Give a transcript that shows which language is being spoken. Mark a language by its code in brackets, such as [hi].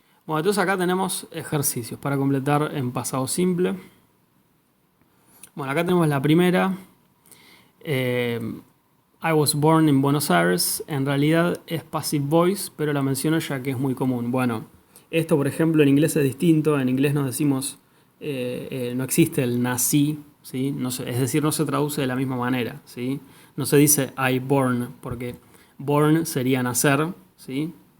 [es] Bueno, entonces acá tenemos ejercicios para completar en pasado simple. Bueno, acá tenemos la primera. [en] I was born in Buenos Aires. [es] En realidad es passive voice, pero la menciono ya que es muy común. Bueno, esto por ejemplo en inglés es distinto. En inglés nos decimos, no existe el nací, ¿sí? No se, es decir, no se traduce de la misma manera, ¿sí? No se dice I born, porque born sería nacer, ¿sí?